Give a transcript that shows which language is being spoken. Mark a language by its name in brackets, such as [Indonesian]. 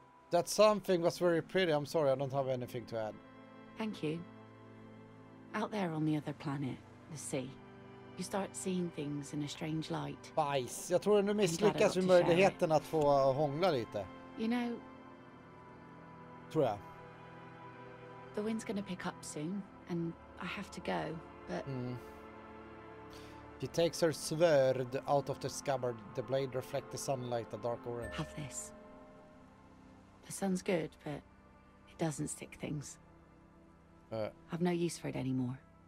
[English] That something was very pretty. I'm sorry, I don't have anything to add. Thank you. Out there on the other planet, the sea, you start seeing things in a strange light. [Swedish] Bajs. Jag tror att nu misslyckas med möjligheten att få hångla lite. [English] You know, [Swedish] tror jag. [English] The wind's gonna pick up soon, and I have to go, but... She takes her sword out of the scabbard. The blade reflects the sunlight, a dark orange. Have this. The sun's good, but it doesn't stick things. I've no use for it anymore.